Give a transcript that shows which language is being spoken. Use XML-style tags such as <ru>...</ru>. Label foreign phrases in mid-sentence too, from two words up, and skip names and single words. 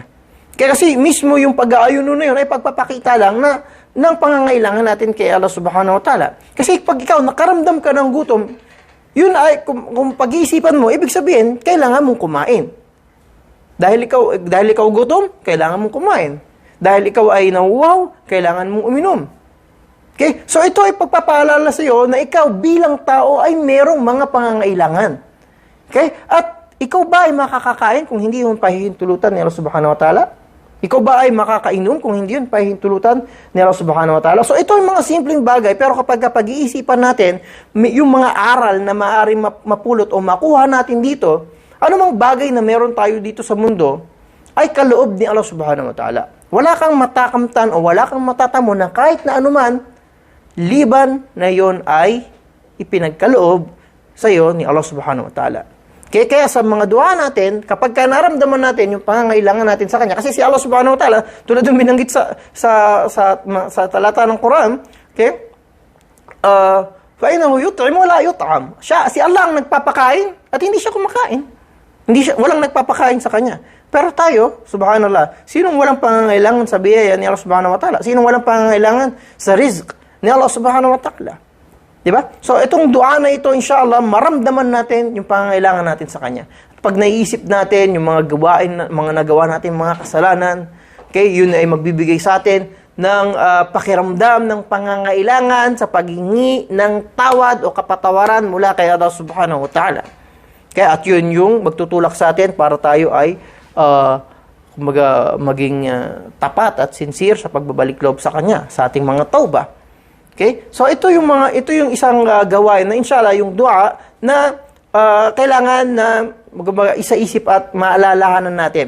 <tl>Kaya kasi mismo yung pag-aayuno na yun ay pagpapakita lang na ng pangangailangan natin kay Allah</tl> <ar>سبحانه وتعالى.</ar> <tl>Kasi pag ikaw nakaramdam ka ng gutom, yun ay, kung pag-iisipan mo, ibig sabihin, kailangan mong kumain. Dahil ikaw gutom, kailangan mong kumain. Dahil ikaw ay nauuhaw, kailangan mong uminom. Okay? So ito ay pagpapaalala sa iyo na ikaw bilang tao ay merong mga pangangailangan. Okay? At ikaw ba ay makakakain kung hindi yun pahihintulutan ni Allah</tl> <ar>سبحانه وتعالى?</ar> <tl>Ikaw ba ay makakainom kung hindi yun pahihintulutan ni Allah</tl> <ar>سبحانه وتعالى?</ar> <tl>So ito ay mga simpleng bagay, pero kapag pag-iisipan natin, yung mga aral na maaaring mapulot o makuha natin dito, anumang bagay na meron tayo dito sa mundo ay kaloob ni Allah</tl> <ar>سبحانه وتعالى.</ar> <tl>Wala kang matakamtan o wala kang matatamo na kahit na anuman, liban na yon ay ipinagkaloob sa iyo ni Allah</tl> <ar>سبحانه وتعالى.</ar> <tl>Kaya sa mga dua natin, kapag naramdaman natin yung pangangailangan natin sa Kanya, kasi si Allah</tl> <ar>سبحانه وتعالى,</ar> <tl>tulad yung binanggit sa talata ng Quran, okay?</tl> <ar>فَإِنَّهُ يُطْعِمُ وَلَا يُطْعَمُ.</ar> <tl>Si Allah ang nagpapakain at hindi siya kumakain. Walang nagpapakain sa Kanya. Pero tayo, subhanallah, sinong walang pangangailangan sa biyaya ni Allah</tl> <ar>سبحانه وتعالى?</ar> <tl>Sinong walang pangangailangan sa rizq ni Allah</tl> <ar>سبحانه وتعالى?</ar> <tl>Diba? So, itong dua na ito, inshallah, maramdaman natin yung pangangailangan natin sa Kanya. Pag naiisip natin yung mga gawain, mga nagawa natin, mga kasalanan, okay, yun ay magbibigay sa atin ng pakiramdam ng pangangailangan sa paghingi ng tawad o kapatawaran mula kay Allah</tl> <ar>سبحانه وتعالى.</ar> <tl>Kaya at yun yung magtutulak sa atin para tayo ay maging tapat at sincere sa pagbabalik loob sa Kanya, sa ating mga tauba. Okay? So ito yung isang gawain na inshallah yung dua na kailangan na isa-isip at maalalahanan natin.</tl>